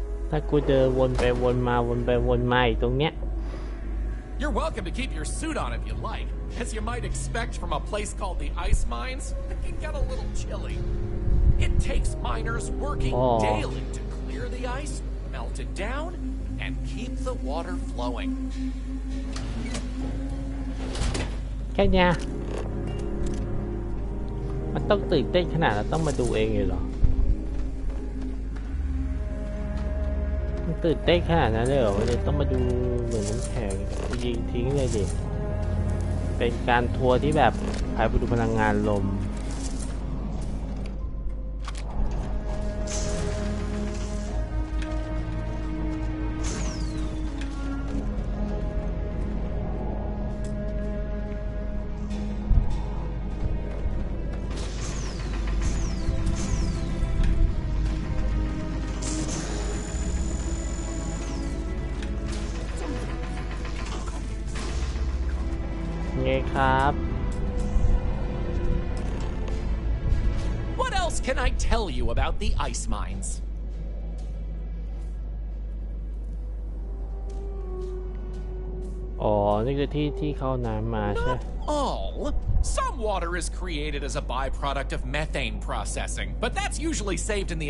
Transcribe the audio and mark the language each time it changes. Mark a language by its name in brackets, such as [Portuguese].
[Thai] ถ้ากูเดินวนไปวนมาวนไปวนมาอีกตรงเนี้ย [English] You're welcome to keep your suit on if you like. As you might expect from a place called the ice mines, it can get a little chilly. It takes miners working daily to clear the ice, melt it down, and keep the water flowing. [Thai] แค่เนี้ยมันต้องตื่นเต้นขนาดเราต้องมาดูเองเลยเหรอ ตื่นเต้นขนาดนั้นเลยเหรอวันนี้ต้องมาดูเหมือนน้ำแข็งยิงทิ้งเลยดิ เป็นการทัวร์ที่แบบ พาไปดูพลังงานลมไงครับ [English] What else can I tell you about the ice mines? [Thai] อ๋อนี่คือที่เข้าน้ำมาใช่ [English] All. Some water is created as a byproduct of methane processing, but that's usually saved in the